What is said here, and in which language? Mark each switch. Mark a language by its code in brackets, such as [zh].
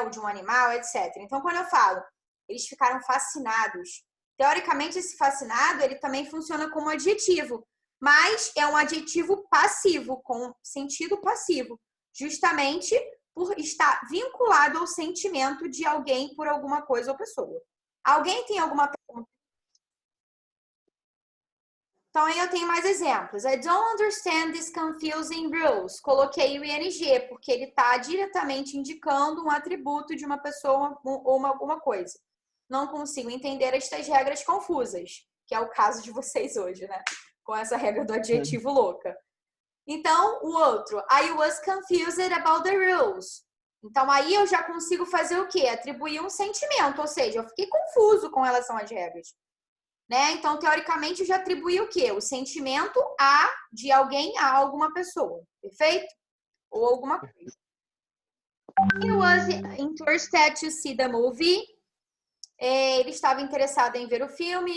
[pt] Ou de um animal, etc. Então, quando eu falo eles ficaram fascinados, teoricamente, esse fascinado, ele também funciona como adjetivo, mas é um adjetivo passivo, com sentido passivo, justamente por estar vinculado ao sentimento de alguém por alguma coisa ou pessoa. Alguém tem alguma pergunta? Então, aí eu tenho mais exemplos. [en] I don't understand these confusing rules. [pt] Coloquei o ing, porque ele está diretamente indicando um atributo de uma pessoa ou alguma coisa. Não consigo entender estas regras confusas, que é o caso de vocês hoje, né? Com essa regra do adjetivo louca. Então, o outro, [en] I was confused about the rules. [pt] Então, aí eu já consigo fazer o quê? Atribuir um sentimento, ou seja, eu fiquei confuso com relação às regras. Né? Então, teoricamente, eu já atribuí o quê? O sentimento de alguém a alguma pessoa, perfeito? Ou alguma coisa. [en] He was interested to see the movie. [pt] Ele estava interessado em ver o filme.